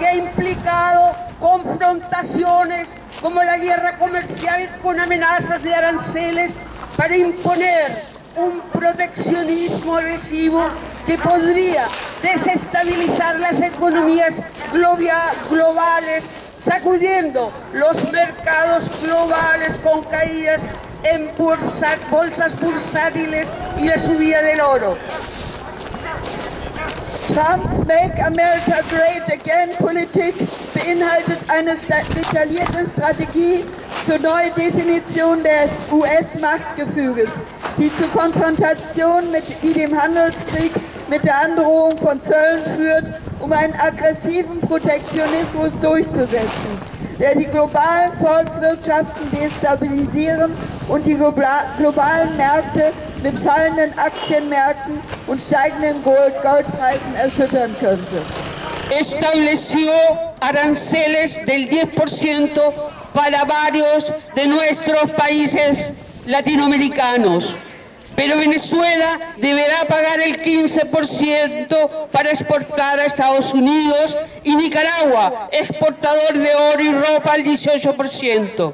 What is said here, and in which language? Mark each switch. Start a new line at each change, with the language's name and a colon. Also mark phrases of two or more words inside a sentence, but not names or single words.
Spanish: ha implicado confrontaciones como la guerra comercial con amenazas de aranceles para imponer un proteccionismo agresivo que podría desestabilizar las economías globales, sacudiendo los mercados globales con caídas en bolsas bursátiles y la subida del oro.
German: Trumps
English: Make America Great Again
German: Politik beinhaltet eine detaillierte Strategie zur Neudefinition des US-Machtgefüges, die zur Konfrontation wie dem Handelskrieg mit der Androhung von Zöllen führt, um einen aggressiven Protektionismus durchzusetzen, der die globalen Volkswirtschaften destabilisieren und die globalen Märkte mit fallenden Aktienmärkten und steigenden Goldpreisen erschüttern könnte.
Spanish: Estableció aranceles del 10% para varios de nuestros países latinoamericanos, pero Venezuela deberá pagar el 15% para exportar a Estados Unidos y Nicaragua, exportador de oro y ropa, al 18%.